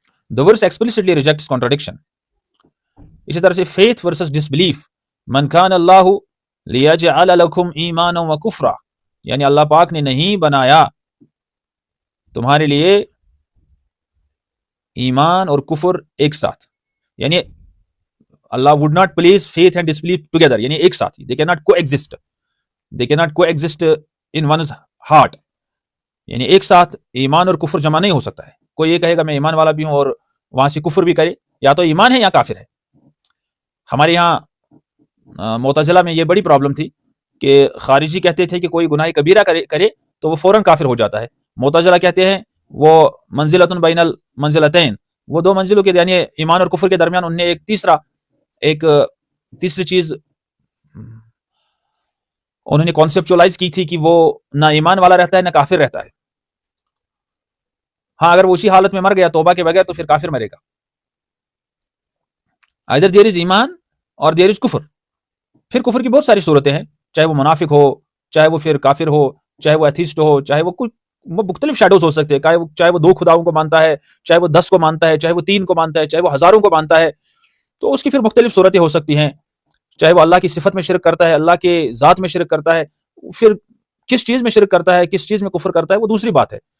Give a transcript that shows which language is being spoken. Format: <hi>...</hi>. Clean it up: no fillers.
<en>The verse explicitly rejects contradiction.</en> <ur>اسی طرح سے</ur> <en>faith versus disbelief.</en> <ar>من کان اللہ لیجعل لکم ایمانا و کفرا،</ar> <ur>یعنی اللہ پاک نے نہیں بنایا تمہارے لیے ایمان اور کفر ایک ساتھ.</ur> <en>یعنی Allah would not place faith and disbelief together،</en> <ur>یعنی ایک ساتھ.</ur> <en>they cannot coexist. they cannot coexist in one's heart.</en> <ur>یعنی ایک ساتھ ایمان اور کفر جمع نہیں ہو سکتا ہے. کوئی یہ کہے گا میں ایمان والا بھی ہوں اور وہاں سے کفر بھی کرے، یا تو ایمان ہے یا کافر ہے. ہمارے یہاں معتزلہ میں یہ بڑی پرابلم تھی کہ خارجی کہتے تھے کہ کوئی گناہ کبیرہ کرے تو وہ فوراً کافر ہو جاتا ہے. معتزلہ کہتے ہیں وہ منزلۃ بین المنزلتین، وہ دو منزلوں کے یعنی ایمان اور کفر کے درمیان انہوں نے ایک تیسری چیز انہوں نے کانسیپچولائز کی تھی کہ وہ نہ ایمان والا رہتا ہے نہ کافر رہتا ہے. ہاں اگر وہ اسی حالت میں مر گیا توبہ کے بغیر تو پھر کافر مرے گا.</ur> <en>either there is</en> <ur>ایمان اور</ur> <en>there is کفر.</en> <ur>پھر کفر کی بہت ساری صورتیں ہیں، چاہے وہ منافق ہو، چاہے وہ پھر کافر ہو، چاہے وہ ایتھیسٹ ہو، چاہے وہ مختلف شیڈوز ہو سکتے ہیں. چاہے وہ 2 خداؤں کو مانتا ہے، چاہے وہ 10 کو مانتا ہے، چاہے وہ 3 کو مانتا ہے، چاہے وہ ہزاروں کو مانتا ہے، تو اس کی پھر مختلف صورتیں ہو سکتی ہیں. چاہے وہ اللہ کی صفت میں شرک کرتا ہے، اللہ کے ذات میں شرک کرتا ہے، پھر کس چیز میں شرک کرتا ہے، کس چیز میں کفر کرتا ہے وہ دوسری بات ہے.</ur>